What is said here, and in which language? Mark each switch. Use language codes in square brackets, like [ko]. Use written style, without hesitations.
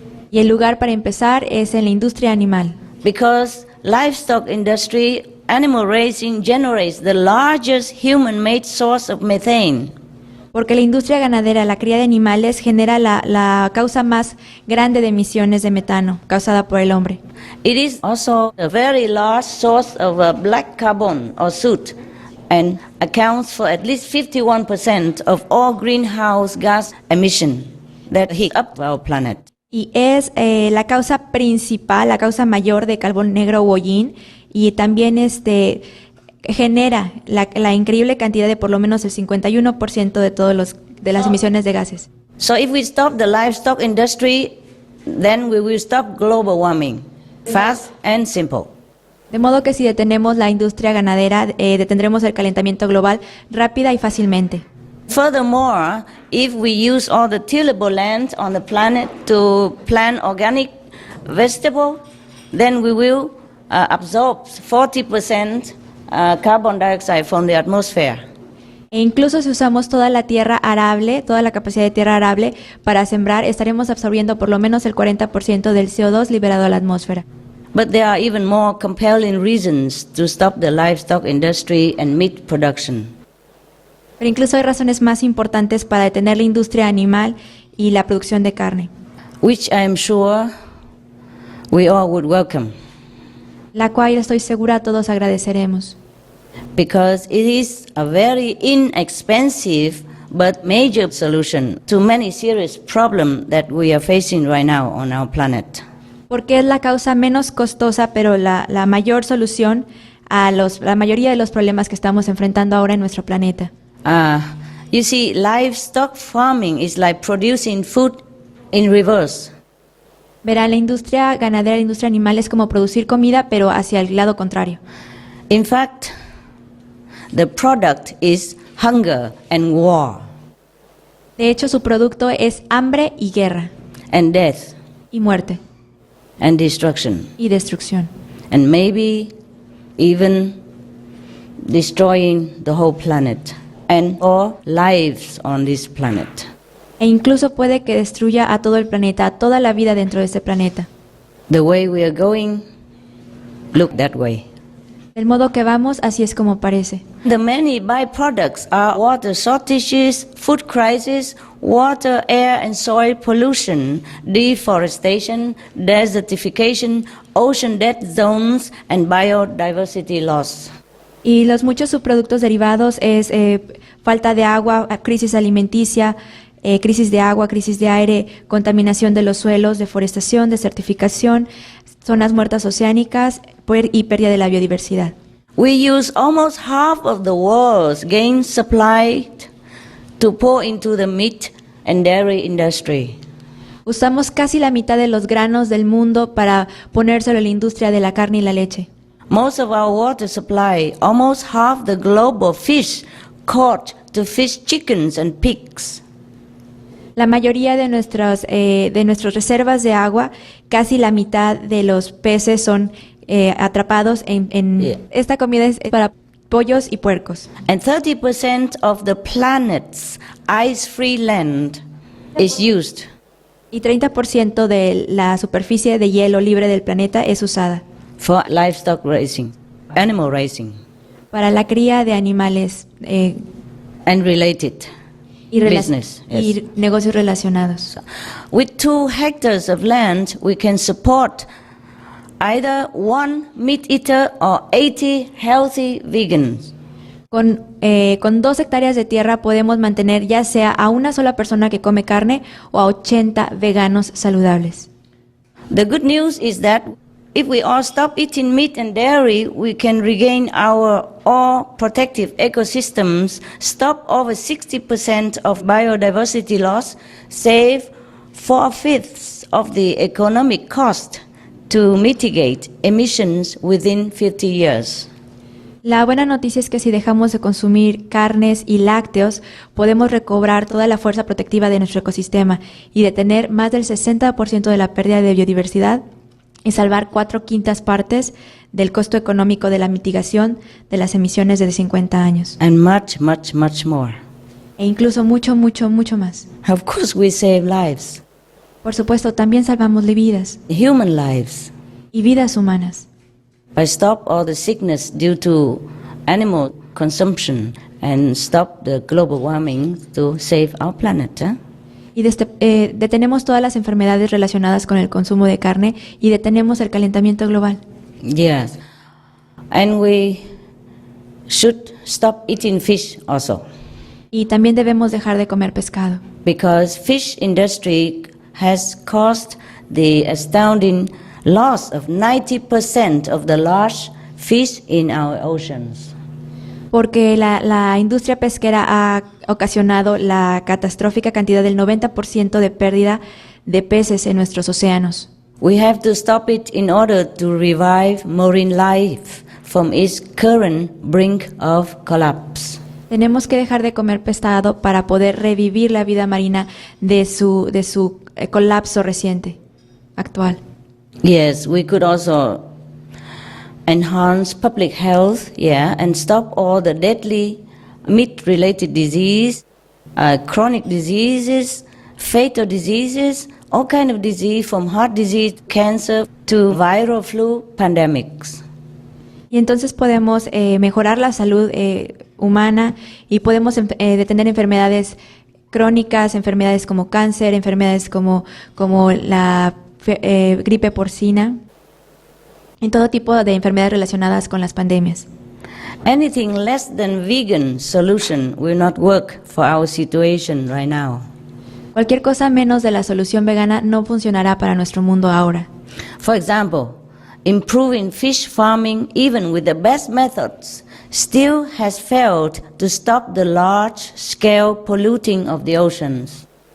[es] Y el lugar para empezar es en la industria animal. [en] Because livestock industry, animal raising generates the largest human-made source of methane. [es] Porque la industria ganadera, la cría de animales, genera la causa más grande de emisiones de metano causada por el hombre. [en] It is also a very large source of black carbon or soot and accounts for at least 51% of all greenhouse gas emission that heat up our planet. [es] Y es la causa principal, la causa mayor de carbón negro u hollín, y también genera la increíble cantidad de por lo menos el 51% de todas las emisiones de gases. [en] So if we stop the livestock industry, then we will stop global warming. Fast and simple. [es] De modo que si detenemos la industria ganadera, detendremos el calentamiento global rápida y fácilmente. [en] Furthermore, if we use all the tillable land on the planet to plant organic vegetable, then we will absorb 40% carbon dioxide from the atmosphere. [es] E incluso si usamos toda la tierra arable, toda la capacidad de tierra arable para sembrar, estaremos absorbiendo por lo menos el 40% del CO2 liberado a la atmósfera. [en] But there are even more compelling reasons to stop the livestock industry and meat production. [es] Pero incluso hay razones más importantes para detener la industria animal y la producción de carne, [en] Which I am sure we all would welcome, [es] la cual estoy segura todos agradeceremos. [en] because it is a very inexpensive but major solution to many serious problems that we are facing right now on our planet. [es] Porque es la causa menos costosa, pero la mayor solución a la mayoría de los problemas que estamos enfrentando ahora en nuestro planeta. [en] You see, livestock farming is like producing food in reverse. [es] Verá, la industria ganadera, la industria animal es como producir comida, pero hacia el lado contrario. [en] In fact, the product is hunger and war [es] De hecho, su producto es hambre y guerra, [en] and death [es] y muerte, [en] and destruction, [es] y destrucción. [en] and maybe even destroying the whole planet and all lives on this planet. [es] E incluso puede que destruya a todo el planeta, a toda la vida dentro de este planeta. [en] The way we are going, look that way. [es] Del modo que vamos, así es como parece. [en] The many byproducts are water shortages, food crisis, water, air and soil pollution, deforestation, desertification, ocean dead zones, and biodiversity loss. [es] Y los muchos subproductos derivados es falta de agua, crisis alimenticia, crisis de agua, crisis de aire, contaminación de los suelos, deforestación, desertificación, zonas muertas oceánicas y pérdida de la biodiversidad. [en] We use almost half of the world's gain supply to pour into the meat and dairy industry. [es] Usamos casi la mitad de los granos del mundo para ponérselo a la industria de la carne y la leche. [en] Most of our water supply, almost half the global fish caught to fish chickens and pigs. [es] La mayoría de nuestras reservas de agua, casi la mitad de los peces son atrapados en [en] Yeah. [es] Esta comida es para pollos y puercos. [en] And 30% of the planet's ice-free land is used. [es] Y 30% de la superficie de hielo libre del planeta es usada [en] For livestock raising, animal raising, [es] para la cría de animales [en] and related [es] y [en] business. Yes. [es] y negocios relacionados. [en] With 2 hectares of land, we can support either 1 meat eater or 80 healthy vegans. [es] Con 2 hectáreas de tierra podemos mantener ya sea a una sola persona que come carne o a 80 veganos saludables. [en] The good news is that if we all stop eating meat and dairy, we can regain our all protective ecosystems, stop over 60% of biodiversity loss, save 4/5 of the economic cost to mitigate emissions within 50 years. [es] La buena noticia es que si dejamos de consumir carnes y lácteos, podemos recobrar toda la fuerza protectiva de nuestro ecosistema y detener más del 60% de la pérdida de biodiversidad y salvar 4/5 partes del costo económico de la mitigación de las emisiones de 50 años. [en] And much, much, much more. [es] E incluso mucho, mucho, mucho más. [en] Of course, we save lives, [es] Por supuesto, también salvamos vidas [en] human lives, [es] y vidas humanas. [en] by stop all the sickness due to animal consumption and stop the global warming to save our planet. [es] Y detenemos todas las enfermedades relacionadas con el consumo de carne y detenemos el calentamiento global. [en] Yes. And we should stop eating fish also, [es] Y también debemos dejar de comer pescado, [en] because fish industry has caused the astounding loss of 90% of the large fish in our oceans. [es] porque la industria pesquera ocasionado la catastrófica cantidad del 90% de pérdida de peces en nuestros océanos. [en] We have to stop it in order to revive marine life from its current brink of collapse. [es] Tenemos que dejar de comer pescado para poder revivir la vida marina de su colapso reciente, actual. [en] Yes, we could also enhance public health, and stop all the deadly meat-related disease, chronic diseases, fatal diseases, all kind of disease, from heart disease, cancer, to viral flu pandemics. [es] Y entonces podemos mejorar la salud humana y podemos detener enfermedades crónicas, enfermedades como cáncer, enfermedades como la gripe porcina, y todo tipo de enfermedades relacionadas con las pandemias. [en] Anything less than vegan solution will not work for our situation right now. [es] Cualquier cosa menos de la solución vegana no funcionará para nuestro mundo ahora. [en] For example, improving fish farming, even with the best methods, still has failed to stop the large-scale polluting of the oceans.